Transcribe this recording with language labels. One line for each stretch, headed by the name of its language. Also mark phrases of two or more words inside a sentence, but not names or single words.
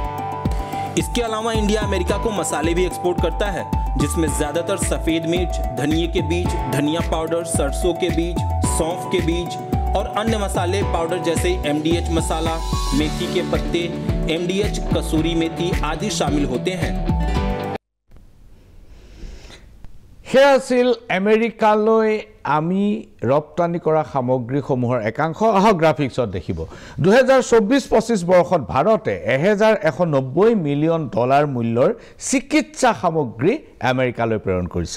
Hindi: इसके अलावा इंडिया अमेरिका को मसाले भी एक्सपोर्ट करता है, जिसमें ज़्यादातर सफ़ेद मिर्च, धनिए के बीज, धनिया पाउडर, सरसों के बीज, सौंफ के बीज और अन्य मसाले पाउडर जैसे MDH मसाला, मेथी के पत्ते, MDH कसूरी मेथी आदि शामिल होते हैं।
Assamese: সেয়া আছিল আমেৰিকালৈ আমি ৰপ্তানি কৰা সামগ্ৰীসমূহৰ একাংশ। আহক গ্ৰাফিক্সত দেখিব 2024-25 বৰ্ষত ভাৰতে $1,190 মিলিয়ন মূল্যৰ চিকিৎসা সামগ্ৰী আমেৰিকালৈ প্ৰেৰণ কৰিছিল।